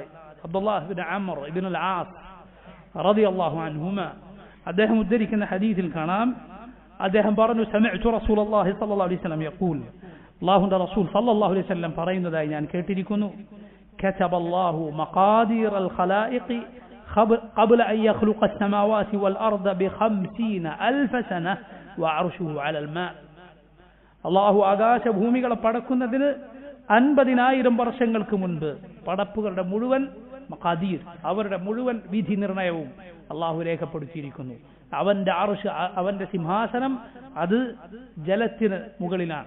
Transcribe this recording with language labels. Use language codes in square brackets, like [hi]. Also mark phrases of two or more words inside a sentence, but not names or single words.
[ml] അബ്ദുല്ലാഹ് ഇബ്നു അംർ ഇബ്നുൽ ആസ് [ar] رضي الله عنهما [ml] അദ്ദേഹം ഉദ്ധരിക്കുന്ന ഹദീസിൽ കാണാം, അദ്ദേഹം പറഞ്ഞു, [ar] سمعت رسول الله صلى الله عليه وسلم يقول, [ml] അല്ലാഹുവിന്റെ റസൂൽ [ar] صلى الله عليه وسلم [ml] പറയുന്നതായി ഞാൻ കേട്ടിരിക്കുന്നു, [ar] كتب الله مقادير الخلائق قبل أن يخلق السماوات والأرض ب50,000 سنة وعرشه على الماء. [ml] അള്ളാഹു ആകാശ ഭൂമികളെ പടക്കുന്നതിന് 50,000 വർഷങ്ങൾക്ക് മുൻപ് പടപ്പുകളുടെ മുഴുവൻ മഖാദീർ, അവരുടെ മുഴുവൻ വിധി നിർണയവും അള്ളാഹു രേഖപ്പെടുത്തിയിരിക്കുന്നു. അവന്റെ അർശ്, അവന്റെ സിംഹാസനം അത് ജലത്തിന് മുകളിലാണ്.